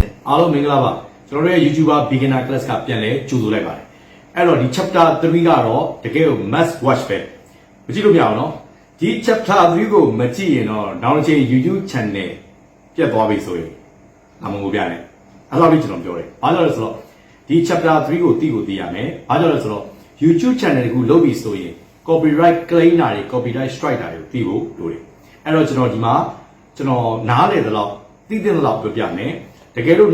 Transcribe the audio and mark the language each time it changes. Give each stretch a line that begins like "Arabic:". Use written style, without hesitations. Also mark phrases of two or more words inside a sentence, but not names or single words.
Burmese: အားလုံးမင်္ဂလာပါကျွန်တော်တို့ရဲ့
English: YouTuber beginner class
Burmese: ကပြန်လဲကြိုဆိုလိုက်ပါတယ်အဲ့တော့ဒီ chapter 3ကတော့တကယ်ကို
English: must watch
Burmese: ပဲမကြည့်လို့မရအောင်နော်ဒီ chapter 3ကိုမကြည့်ရင်တော့နောက်တစ်ချိန် YouTube channel ပြတ်သွားပြီဆိုရင်အမှန်ကိုပြတယ်အဲ့လိုလေးကျွန်တော်ပြောတယ်ဘာလို့လဲဆိုတော့ ဒီ chapter 3ကိုသိရမယ်ဘာလို့လဲဆိုတော့ YouTube channel တခုလုပ်ပြီဆိုရင်
English: copyright claim
Burmese: တာတွေ
English: copyright strike
Burmese: တာတွေကိုသိဖို့လိုတယ်အဲ့တော့ကျွန်တော်ဒီမှာကျွန်တော်နားလေသလောက်သိတဲ့လောက်ပြောပြမယ်တကယ်လို့